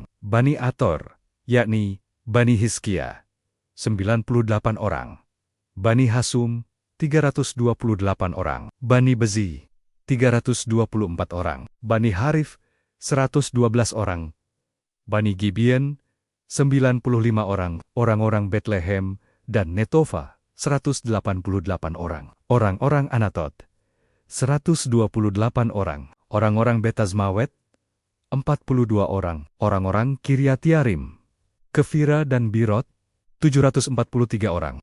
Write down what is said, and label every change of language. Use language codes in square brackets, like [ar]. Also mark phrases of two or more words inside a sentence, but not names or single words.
[id] Bani Ator, yakni Bani Hizkia, 98 orang. Bani Hasum, 328 orang. Bani Bezi, 324 orang. Bani Harif, 112 orang. Bani Gibeon, 95 orang. Orang-orang Betlehem dan Netofa, 188 orang. Orang-orang Anatot, 128 orang. Orang-orang Betazmawet, 42 orang. Orang-orang Kiryat-Yarim, Kefira dan Birot, 743 orang.